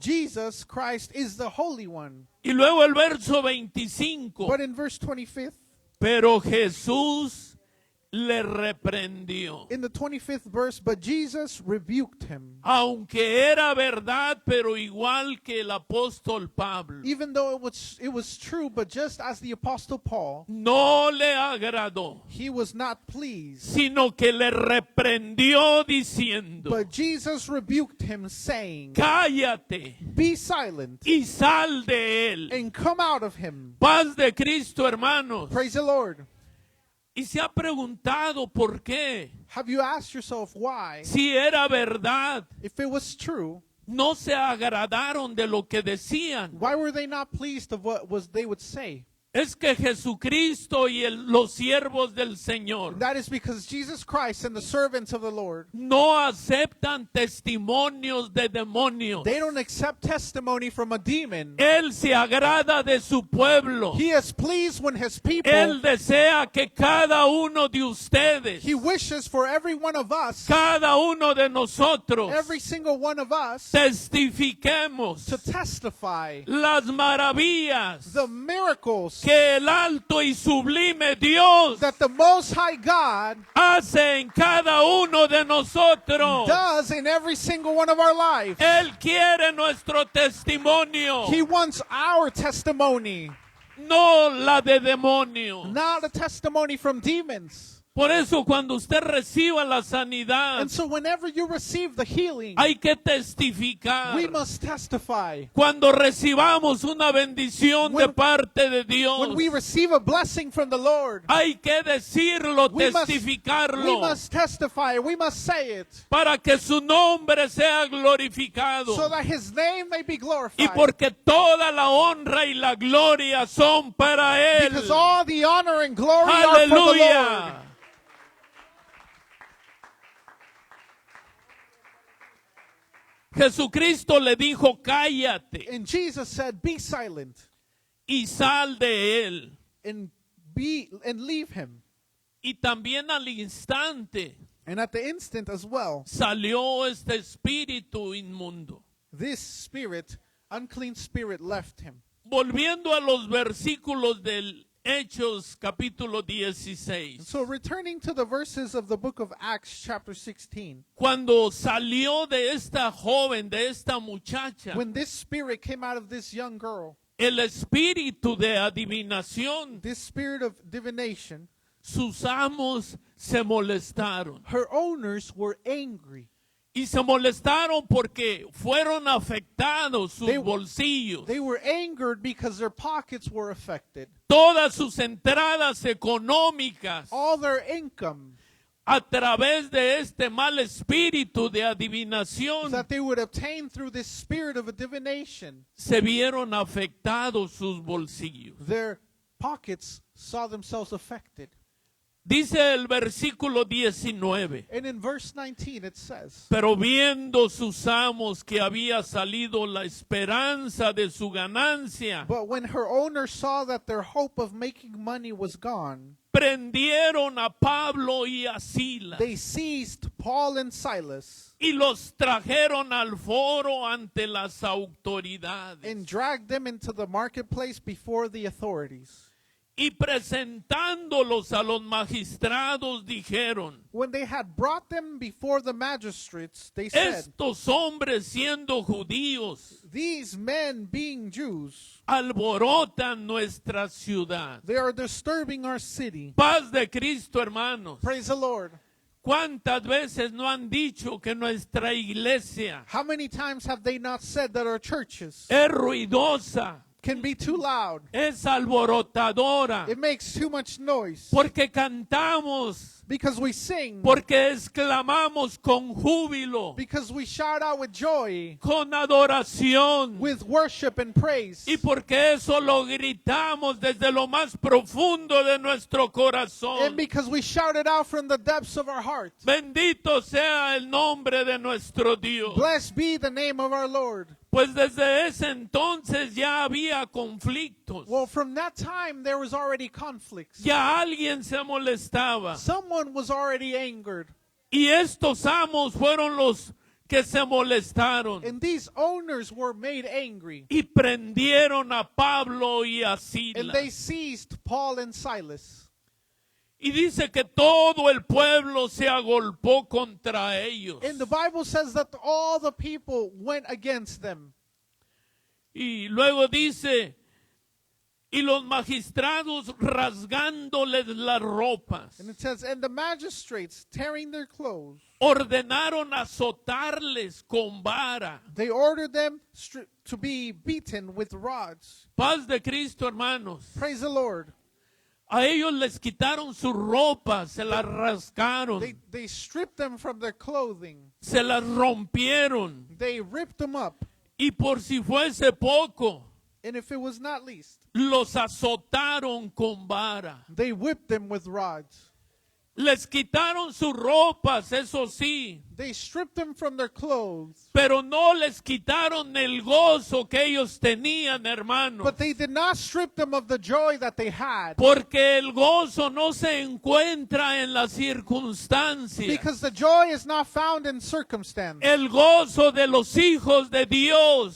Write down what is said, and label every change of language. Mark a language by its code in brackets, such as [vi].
[en] Jesus Christ is the Holy One. [es] Y luego el verso 25. [en] But in verse 25, [es] Pero Jesús le reprendió. [en] in the 25th verse, but Jesus rebuked him. [es] Aunque era verdad, pero igual que el apóstol Pablo. [en] Even though it was true, but just as the Apostle Paul, [es] No le agradó, [en] he was not pleased. [es] sino que le reprendió diciendo, [en] But Jesus rebuked him, saying, [es] cállate [en] "Be silent [es] y sal de él. [en] and come out of him." [es] Paz de Cristo, hermanos. [en] Praise the Lord. [es] Y se ha preguntado por qué. [en] Have you asked yourself why, [es] Si era verdad, [en] if it was true, [es] no se agradaron de lo que decían. [en] why were they not pleased of what was they would say? [es] Es que Jesucristo y los siervos del Señor [en] That is because Jesus Christ and the servants of the Lord, [es] no aceptan testimonios de demonios. [en] they don't accept testimony from a demon. [es] Él se agrada de su pueblo. [en] He is pleased when his people, [es] Él desea que cada uno de ustedes, [en] he wishes for every one of us, [es] cada uno de nosotros, [en] every single one of us, [es] testifiquemos [en] to testify [es] las maravillas [en] the miracles [es] que el alto y sublime Dios [en] that the Most High God [es] hace en cada uno de nosotros. [en] does in every single one of our lives. [es] Él quiere nuestro testimonio, [en] He wants our testimony, [es] no la de demonio. [en] not a testimony from demons. [es] Por eso cuando usted reciba la sanidad, [en] And so whenever you receive the healing, [es] hay que testificar. [en] we must testify. [es] Cuando recibamos una bendición de [en] When- [es] parte de Dios, [en] When we receive a blessing from the Lord, [es] hay que decirlo, [en] we must [es] testificarlo, [en] testify, we must say it, [es] para que su nombre sea glorificado. [en] so that His name may be [es] Y [en] glorified. [es] porque toda la honra y la gloria son para Él. [en] Because all the honor and glory are for the Lord. [es] Aleluya. Jesucristo le dijo, cállate [en] And Jesus said, "Be silent [es] y sal de él. [en] and leave him." [es] Y también al instante [en] And at the instant as well, [es] salió este espíritu inmundo. [en] this spirit, unclean spirit, left him. [es] Volviendo a los versículos del Hechos capítulo 16. [en] So returning to the verses of the book of Acts chapter 16, [es] Cuando salió de esta joven, de esta muchacha, [en] when this spirit came out of this young girl, [es] el espíritu de adivinación, [en] this spirit of divination, [es] sus amos se molestaron. [en] her owners were angry. [es] Y se molestaron porque fueron afectados sus [en] They- [es] bolsillos. [en] They were angered because their pockets were affected. [es] Todas sus entradas económicas [en] All their income [es] a través de este mal espíritu de adivinación [en] that they would obtain through this spirit of a divination, [es] se vieron afectados sus bolsillos. [en] their pockets saw themselves affected. [es] Dice el versículo 19. [en] And in verse 19 it says, [es] Pero viendo sus amos que había salido la esperanza de su ganancia, [en] "But when her owner saw that their hope of making money was gone, [es] prendieron a Pablo y a Silas [en] they seized Paul and Silas [es] y los trajeron al foro ante las autoridades. [en] and dragged them into the marketplace before the authorities. [es] Y presentándolos a los magistrados dijeron, [en] When they had brought them before the magistrates, they said, [es] estos hombres siendo judíos [en] these men being Jews, [es] alborotan nuestra ciudad. [en] they are disturbing our city. [es] Paz de Cristo, hermanos. [en] Praise the Lord. [es] ¿Cuántas veces no han dicho que nuestra iglesia [en] How many times have they not said that our churches [es] es ruidosa, [en] can be too loud? [es] es alborotadora? [en] It makes too much noise. [es] Porque cantamos, [en] Because we sing, [es] porque exclamamos con júbilo, [en] because we shout out with joy, [es] con adoración. [en] with worship and praise. [es] Y porque eso lo gritamos desde lo más profundo de nuestro [en] And [es] corazón. [en] because we shout it out from the depths of our heart. [es] Bendito sea el nombre de nuestro Dios. [en] Blessed be the name of our Lord. [es] Pues desde ese entonces ya había conflictos. [en] Well, from that time, there was already conflicts. [es] Ya alguien se molestaba. [en] Someone was already angered. [es] Y estos amos fueron los que se molestaron. [en] And these owners were made angry. [es] Y prendieron a Pablo y a [en] And they [es] Silas. [en] seized Paul and Silas. [es] Y dice que todo el pueblo se agolpó contra ellos. [en] And the Bible says that all the people went against them. [es] Y luego dice, y los magistrados rasgándoles las ropas, [en] And it says, and the magistrates, tearing their clothes, [es] ordenaron azotarles con vara. [en] they ordered them to be beaten with rods. [es] Paz de Cristo, hermanos. [en] Praise the Lord. [es] A ellos les quitaron sus ropas, se las rasgaron, [en] They stripped them from their clothing. [es] se las rompieron. [en] They ripped them up. [es] Y por si fuese poco, [en] And if it was not least, [es] los azotaron con vara. [en] they whipped them with rods. [es] Les quitaron sus ropas, eso sí, [en] They stripped them from their clothes. [es] pero no les quitaron el gozo que ellos tenían, hermanos. [en] But they did not strip them of the joy that they had. [es] Porque el gozo no se encuentra en las circunstancias. [en] Because the joy is not found in circumstance. [es] El gozo de los hijos de Dios.